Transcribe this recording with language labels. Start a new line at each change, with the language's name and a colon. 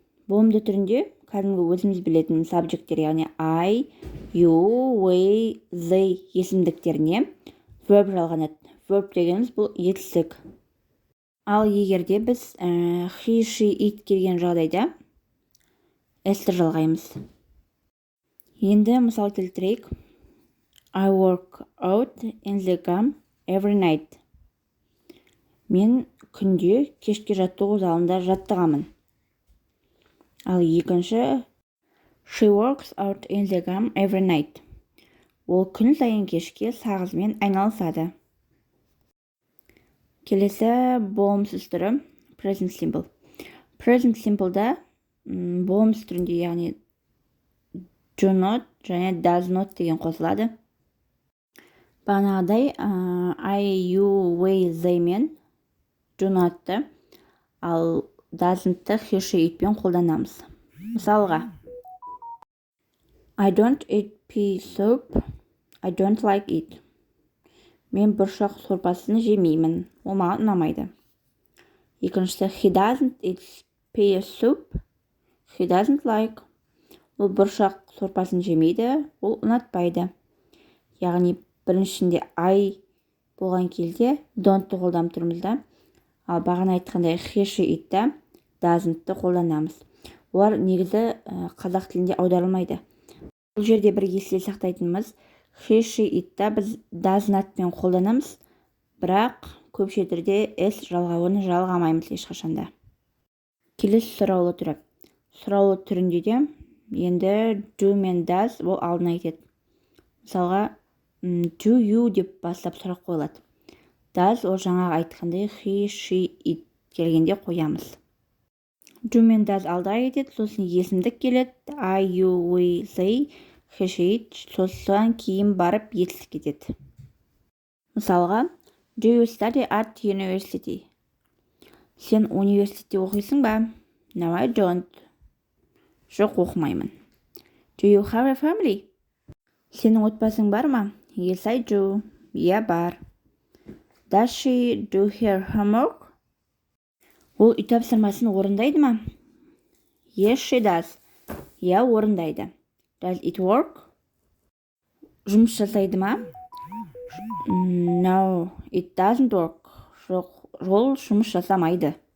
Kazakh: Болымды түрінде кәдімгі өзіміз білетін сабжекттер, яғни
English: I, you, we, they
Kazakh: есімдіктеріне verb жалғанады. Verb дегеніміз бұл етістік. Ал егерде біз
English: he, she, it
Kazakh: келген жағдайда s-ті жалғаймыз. Енді мысал келтірейік.
English: I work out in the gym every night.
Kazakh: Мен күнде кешке жаттығу залында жаттығамын. Ал екінші
English: she works out in the gym every night.
Kazakh: Ол күн сайын кешке сағызмен айналысады. Келесі болымсыз түрі present simple. Present simple'да болымсыз түрінде, яғни
English: do not
Kazakh: және
English: does not
Kazakh: деген қосылады. Бағанағыдай
English: I, you, we, they
Kazakh: мен do not'ты, ал doesn'тты he, she, itпен қолданамыз. Мысалға,
English: I don't eat pea soup. I don't like it.
Kazakh: Мен бұршақ сорпасын жемеймін. Ол маған ұнамайды. Екіншісі,
English: he doesn't eat pea soup. He doesn't like.
Kazakh: Ол бұршақ сорпасын жемейді, ол ұнатпайды. Яғни біріншінде I болған кезде don't-ты қолданып тұрмыз да, ал бағана айтқандай
English: he, she, it-
Kazakh: та doesn't-ты қолданамыз. Олар негізі қазақ тілінде аударылмайды. Бұл жерде бір есте сақтайтынымыз,
English: he, she, it-
Kazakh: та біз
English: does not-
Kazakh: пен қолданамыз, бірақ көп жерде s жалғауын жалғамаймыз ешқашанда. Келесі сұраулы түрі. Сұраулы түрінде де енді do мен does ол алдына кетеді. Мысалға,
English: do you
Kazakh: деп бастап сұрақ қойылады. Does ол жаңағы айтқандай he, she, it келгенде қоямыз. Do мен does алдыға кетеді, сосын есімдік келеді.
English: I, you, we, they, he, she, it,
Kazakh: сосын кейін барып етістік кетеді. Мысалға,
English: do you study at university?
Kazakh: Сен университетте оқисың ба?
English: No, I don't.
Kazakh: Жоқ, оқымаймын.
English: Do you have a family?
Kazakh: Сенің отбасың бар ма?
English: Yes, I do.
Kazakh: Иә, бар.
English: Does she do her homework?
Kazakh: Ол үй тапсырмасын орындайды ма?
English: Yes, she does.
Kazakh: Иә, орындайды.
English: Does it work?
Kazakh: Жұмыс жасайды ма?
English: No, it doesn't work.
Kazakh: Жоқ, ол жұмыс жасамайды.